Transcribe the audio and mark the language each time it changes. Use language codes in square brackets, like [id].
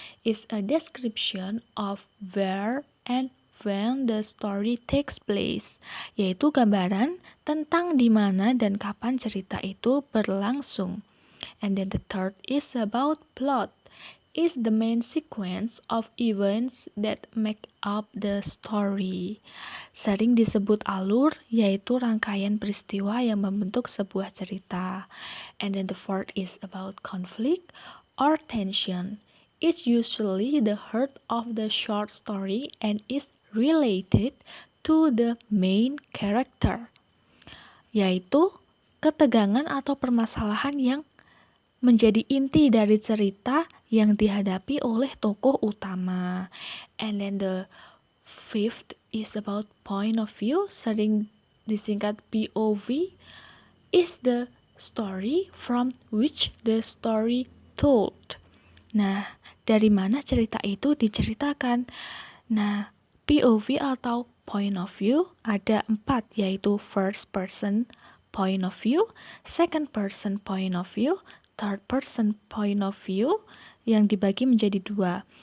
[en] It's a description of where and when the story takes place, [id] yaitu gambaran tentang di mana dan kapan cerita itu berlangsung. [en] And then the third is about plot. Is the main sequence of events that make up the story. [id] Sering disebut alur, yaitu rangkaian peristiwa yang membentuk sebuah cerita. [en] And then the fourth is about conflict or tension. It's usually the heart of the short story and is related to the main character, [id] yaitu ketegangan atau permasalahan yang menjadi inti dari cerita yang dihadapi oleh tokoh utama. [en] And then the fifth is about point of view, [id] sering disingkat POV, [en] is the story from which the story told. [id] Nah, dari mana cerita itu diceritakan? Nah, POV atau point of view ada 4, yaitu [en] first person point of view, [id] second person point of view, third person point of view, yang dibagi menjadi 2.